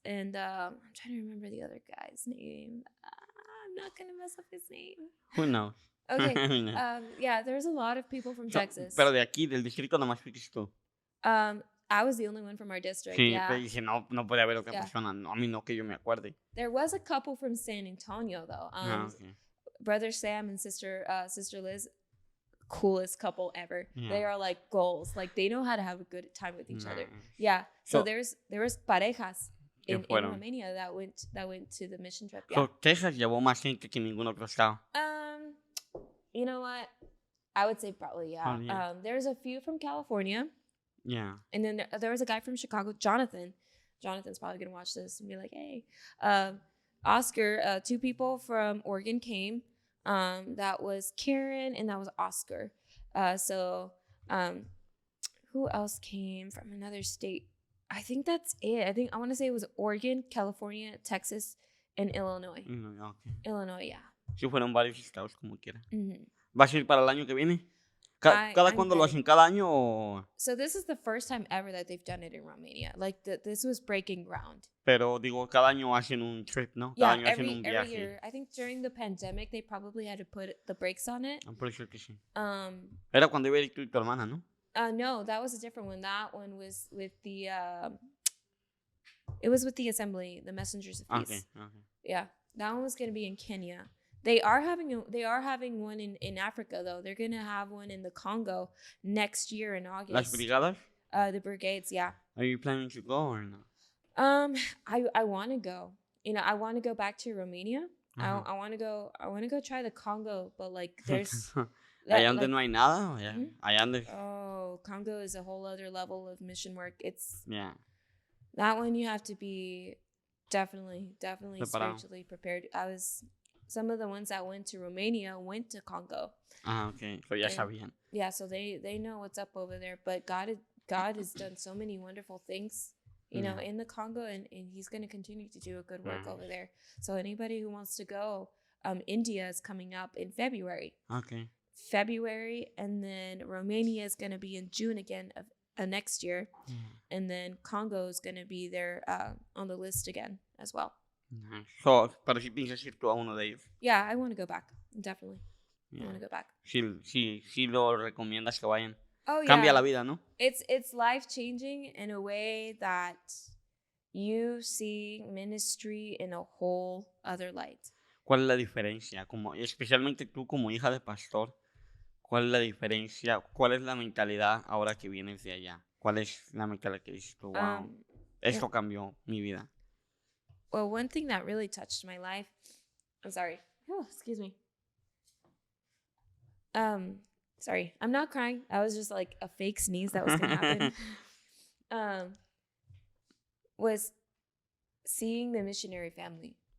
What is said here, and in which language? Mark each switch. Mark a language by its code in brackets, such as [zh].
[en] And I'm trying to remember the other guy's name. I'm not going to mess up his name. Who knows? Okay. Yeah, there's a lot of people from Texas. [es] Pero de aquí, del distrito, nomás fuiste tú. [en] I was the only one from our district. [es] Sí, [en] yeah. [es] Pero dije, no puede haber otra persona. No, a mí no que yo me acuerde. [en] There was a couple from San Antonio, though. Okay. Brother Sam and sister Liz, coolest couple ever. Yeah. They are like goals. Like they know how to have a good time with each other. Yeah. So there was parejas in Romania that went to the mission trip. Yeah. [es] So Texas llevó más gente que ningún otro estado. [en] You know what? I would say probably yeah. There's a few from California. Yeah. And then there was a guy from Chicago, Jonathan. Jonathan's probably gonna watch this and be like, hey, Oscar. 2 people from Oregon came. That was Karen and that was Oscar. Who else came from another state? I think that's it. I want to say it was Oregon, California, Texas, and Illinois. Okay. Illinois, yeah. [es] Sí, fueron varios estados como quiera. ¿Vas a ir para el año que viene? ¿Cada cuándo lo hacen? ¿Cada año o...? [en] So this is the first time ever that they've done it in Romania. Like, this was breaking ground. [es] Pero, digo, cada año hacen un trip, ¿no? Cada año hacen un viaje. [en] Every year. I think during the pandemic, they probably had to put the brakes on it. I'm pretty sure [es] que sí. Era cuando iba a ir tú y tu hermana, ¿no? [en] No, that was a different one. That one was with the... it was with the assembly, the Messengers of Peace. Okay. Yeah, that one was going to be in Kenya. They are having one in Africa, though. They're going to have one in the Congo next year in August. [es] ¿Las brigadas? [en] The brigades, yeah. Are you planning to go or no? I want to go. You know, I want to go back to Romania. I want to go try the Congo, but like there's [es] allá donde no hay nada, allá donde... [en] Oh, Congo is a whole other level of mission work. It's that one you have to be definitely spiritually prepared. Some of the ones that went to Romania went to Congo. Okay. So [es] ya sabían. [en] Yeah, so they know what's up over there. But God has done so many wonderful things, you know, in the Congo, and he's going to continue to do a good work over there. So anybody who wants to go, India is coming up in February. Okay. February, and then Romania is going to be in June again of next year. And then Congo is going to be there on the list again as well. So, [es] pero si piensas ir tú a uno de ellos. [en] Yeah, I want to go back. Definitely. I want to go back. [es] Sí lo recomiendas que vayan. Oh, Cambia la vida, ¿no? [en] It's life-changing in a way that you see ministry in a whole other light. ¿Cuál es la diferencia? Especialmente tú como hija de pastor, ¿cuál es la diferencia? ¿Cuál es la mentalidad ahora que vienes de allá? ¿Cuál es la mentalidad que dices tú, wow, esto cambió mi vida? Well, one thing that really touched my life, I'm sorry. Oh, excuse me. Sorry, I'm not crying. I was just like a fake sneeze that was going to happen. Was seeing the missionary family.